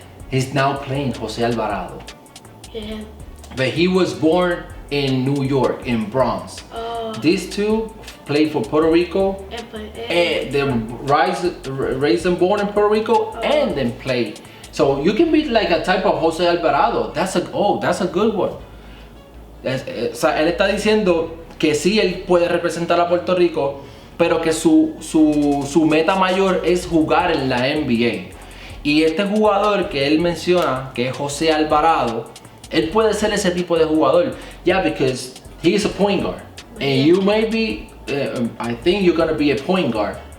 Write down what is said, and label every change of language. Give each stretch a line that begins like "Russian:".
English: He's now playing Jose Alvarado. Yeah. But he was born in New York, in Bronx. These two played for Puerto Rico, and they raised and born in Puerto Rico, and then play. So you can be like a type of Jose Alvarado. That's a good one.
Spanish: O sea, él está diciendo que sí, él puede representar a Puerto Rico, pero que su meta mayor es jugar en la NBA. Y este jugador que él menciona, que es Jose Alvarado, él puede ser ese tipo de jugador.
English: Yeah, because he is a point guard. And you may be, I think you're gonna be a point guard.